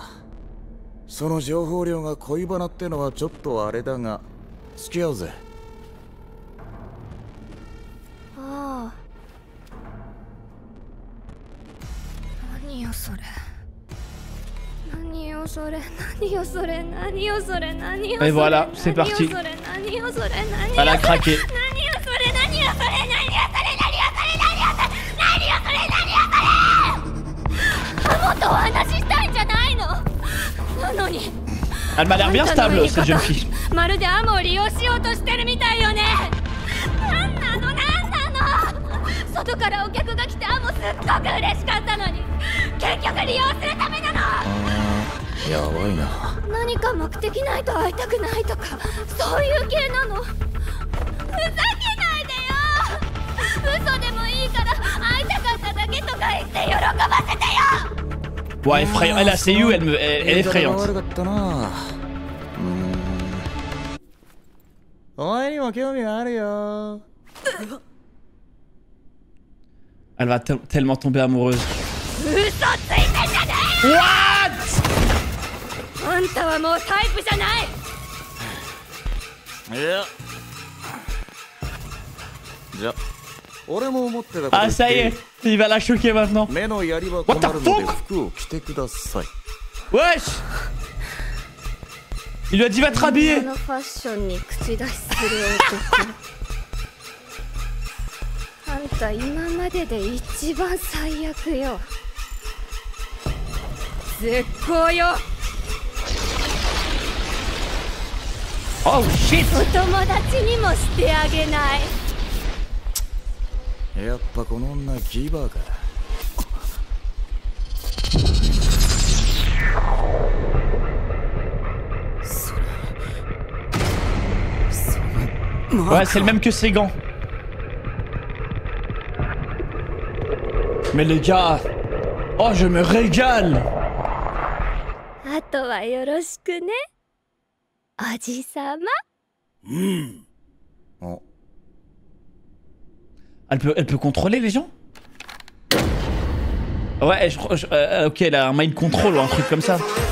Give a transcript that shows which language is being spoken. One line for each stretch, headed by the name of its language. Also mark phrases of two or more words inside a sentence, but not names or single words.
Japanese: その情報量が恋バナってのはちょっとあれだが、付き合うぜ。ああ。何よそれ。何よそれ。何よそれ。何よそれ。何よそれ。
French: Et voilà, c'est parti. Elle a craqué.
Japanese: もっとお話ししたいんじゃないの。なのに
French: Elle m'a l'air bien stable cette jeune fille.
Japanese: まるでアモを利用しようとしてるみたいよね。なんなのなんなの。外からお客が来てアモすっごく嬉しかったのに結局利用するためなの。やばいな。何か目的ないと会いたくないとかそういう系なの。ふざけないでよ。嘘でもいいから会いたかっただけとか言って喜ばせてよ。
French: Ouais, effrayante. Elle a CU, elle est effrayante.
Japanese: 悪かったな。お前にも興味があるよ。
French: Elle va tellement tomber amoureuse.
Japanese: 嘘ついてんじゃねえ。
English: What?
Japanese: あんたはもうタイプじゃない。いや。じゃ、俺も思ってたこと。
French: Ah, ça y est, il va la choquer maintenant.
Japanese: 目の槍は困るので服を着てください。
French: Wesh! Il lui a dit va te rhabiller.
Japanese: のファッションに口出しする男。あんた今までで一番最悪よ。絶好よ。
English: Oh shit!
Japanese: お友達にもしてあげない。やっぱこの女ギバーか。
French: Ouais, c'est le même que ses gants. Mais les gars... Oh, je me régale!
Japanese: あとはよろしくね、おじさま。お、
French: Elle peut contrôler les gens? Ouais, ok, elle a un
English: mind control
French: ou un truc comme ça.